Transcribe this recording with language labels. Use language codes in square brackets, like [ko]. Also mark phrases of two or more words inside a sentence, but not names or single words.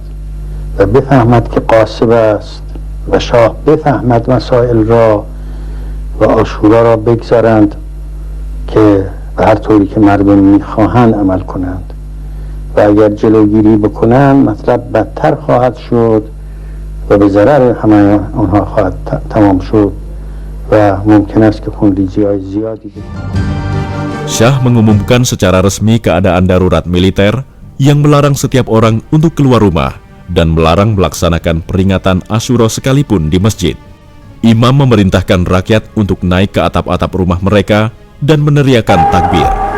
[fa] و بفهمد که قاصب است و شاه بفهمد مسائل را و عاشورا را بگذارند که به هر طوری که مردم میخواهند عمل کنند و اگر جلوگیری بکنند مطلب بدتر خواهد شد و به ضرر همه آنها خواهد تمام شد و ممکن است که خونریزی‌های زیادی [id] Syah mengumumkan secara resmi keadaan darurat militer yang melarang setiap orang untuk keluar rumah dan melarang melaksanakan peringatan Asyura sekalipun di masjid. Imam memerintahkan rakyat untuk naik ke atap-atap rumah mereka dan meneriakan takbir.